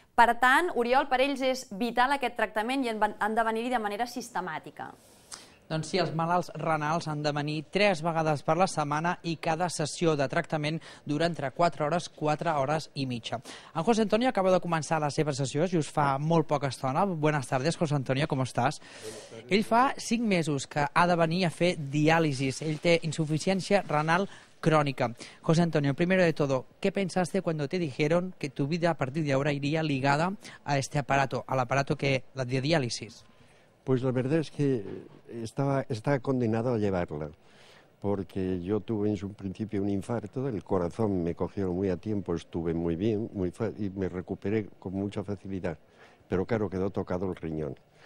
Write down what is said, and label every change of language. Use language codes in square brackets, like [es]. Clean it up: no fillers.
[ca] Per tant, Oriol, per ells és vital aquest tractament i han de venir-hi de manera sistemàtica. Doncs sí, els malalts renals han de venir 3 vegades per la setmana i cada sessió de tractament dura entre 4 hores, 4 hores i mitja. En José Antonio acaba de començar la seva sessió i us fa molt poca estona. [es] Buenas tardes, José Antonio, ¿cómo estás? [ca] Ell fa 5 mesos que ha de venir a fer diàlisis. Ell té insuficiència renal crónica. [es] José Antonio, primero de todo, ¿qué pensaste cuando te dijeron que tu vida a partir de ahora iría ligada a este aparato, al aparato la de diálisis? Pues la verdad es que estaba condenado a llevarla, porque yo tuve en su principio un infarto, el corazón me cogió muy a tiempo, estuve muy bien y me recuperé con mucha facilidad, pero claro, quedó tocado el riñón.